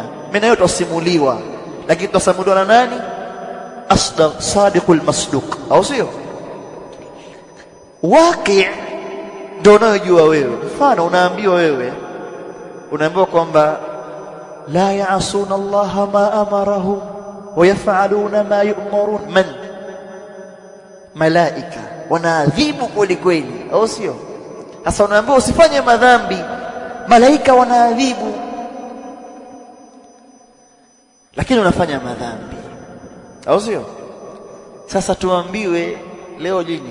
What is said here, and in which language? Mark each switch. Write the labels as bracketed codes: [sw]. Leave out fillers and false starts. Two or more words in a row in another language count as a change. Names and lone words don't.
[sw] Mimi nayo tusimuliwa, lakini tusimuliwa na nani? [ar] أصدق الصادق المصدوق, [sw] au sio? Waqi' ndio unayojua wewe. Mfano unaambiwa wewe, unaambiwa kwamba [ar] لا يعصون الله ما أمرهم ويفعلون ما يؤمرون. [sw] Man? Malaika wanaadhibu kweli kweli, au sio? Sasa unaambiwa usifanye madhambi, malaika wanaadhibu, lakini unafanya madhambi, au sio? Sasa tuambiwe leo lini?